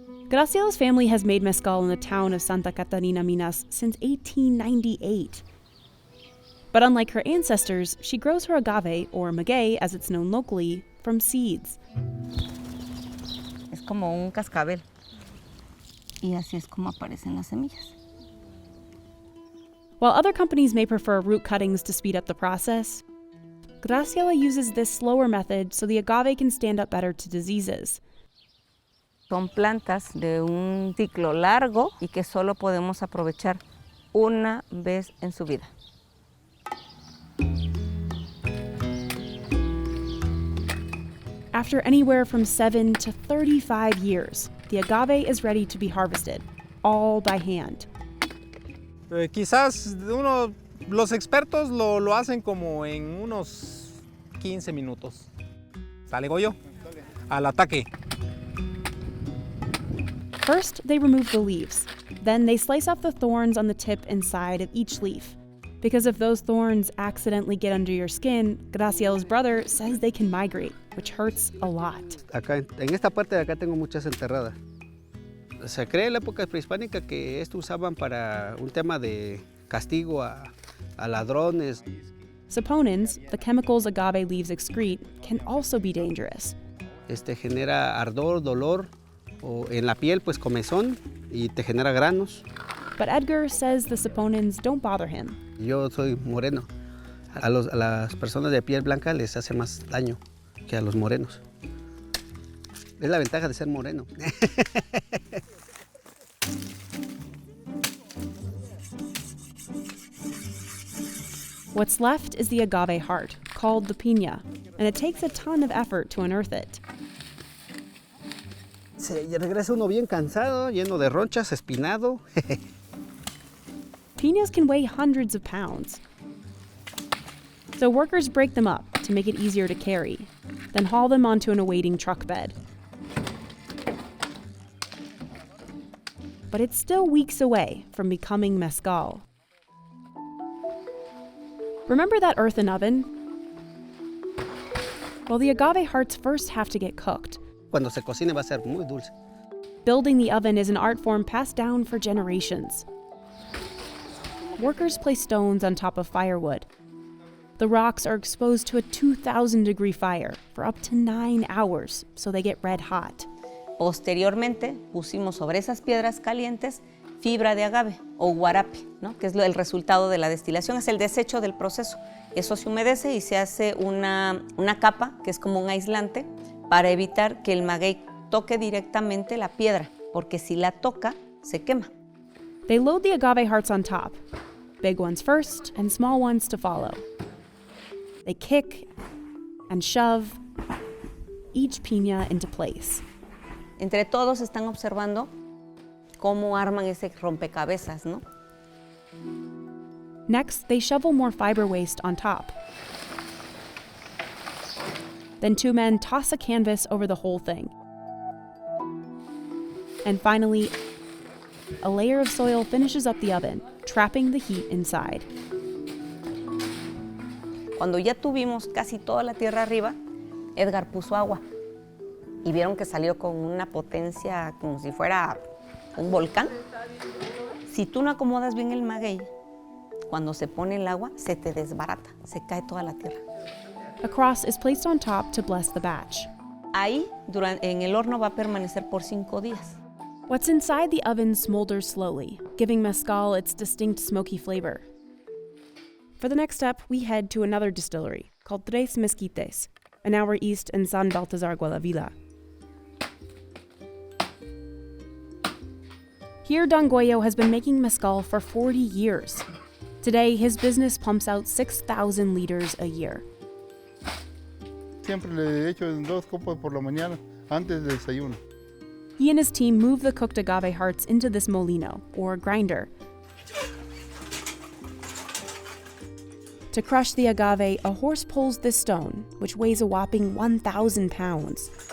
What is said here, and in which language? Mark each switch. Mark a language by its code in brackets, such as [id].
[en] Graciela's family has made mezcal in the town of Santa Catarina, Minas since 1898. But unlike her ancestors, she grows her agave, or maguey as it's known locally, from seeds. [es] Es como un cascabel. Y así es como aparecen las semillas. [en] While other companies may prefer root cuttings to speed up the process, Graciela uses this slower method so the agave can stand up better to diseases. [es] Son plantas de un ciclo largo y que solo podemos aprovechar una vez en su vida. [en] After anywhere from 7 to 35 years, the agave is ready to be harvested, all by hand. [es] Quizás los expertos lo hacen como en unos 15 minutos. ¿Sale, Goyo? Al ataque. [en] First, they remove the leaves. Then they slice off the thorns on the tip and side of each leaf. Because if those thorns accidentally get under your skin, Graciela's brother says they can migrate, which hurts a lot. [es] Acá, en esta parte de acá tengo muchas enterradas. Se cree en la época prehispánica que esto usaban para un tema de castigo a ladrones. [en] Saponins, the chemicals agave leaves excrete, can also be dangerous. [es] Genera ardor, dolor, o en la piel pues comezón y te genera granos. [en] But Edgar says the saponins don't bother him. [es] Yo soy moreno. A las personas de piel blanca les hace más daño que a los morenos. Es la ventaja de ser moreno. [en] What's left is the agave heart, called the piña, and it takes a ton of effort to unearth it. [es] Se regresa uno bien cansado, lleno de ronchas, espinado. [en] Piñas can weigh hundreds of pounds. So workers break them up to make it easier to carry, then haul them onto an awaiting truck bed. But it's still weeks away from becoming mezcal. Remember that earthen oven? Well, the agave hearts first have to get cooked. [es] Cuando se cocine va a ser muy dulce. [en] Building the oven is an art form passed down for generations. Workers place stones on top of firewood. The rocks are exposed to a 2,000-degree fire for up to 9 hours, so they get red hot. [es] Posteriormente, pusimos sobre esas piedras calientes fibra de agave o guarape, ¿no? Que es el resultado de la destilación, es el desecho del proceso. Eso se humedece y se hace una capa, que es como un aislante, para evitar que el maguey toque directamente la piedra, porque si la toca, se quema. [en] They load the agave hearts on top, big ones first and small ones to follow. They kick and shove each piña into place. [es] Entre todos están observando cómo arman ese rompecabezas, ¿no? [en] Next, they shovel more fiber waste on top. Then 2 men toss a canvas over the whole thing. And finally, a layer of soil finishes up the oven, trapping the heat inside. [es] Cuando ya tuvimos casi toda la tierra arriba, Edgar puso agua y vieron que salió con una potencia como si fuera un volcán. Si tú no acomodas bien el maguey, cuando se pone el agua, se te desbarata, se cae toda la tierra. [en] A cross is placed on top to bless the batch. [es] Ahí, en el horno va a permanecer por 5 días. [en] What's inside the oven smolders slowly, giving mezcal its distinct smoky flavor. For the next step, we head to another distillery called Tres Mezquites, an hour east in San Baltasar, Guadalvilla. Here, Don Goyo has been making mezcal for 40 years. Today, his business pumps out 6,000 liters a year. [es] Siempre le echo 2 copas por la mañana antes del desayuno. [en] He and his team move the cooked agave hearts into this molino, or grinder. To crush the agave, a horse pulls this stone, which weighs a whopping 1,000 pounds.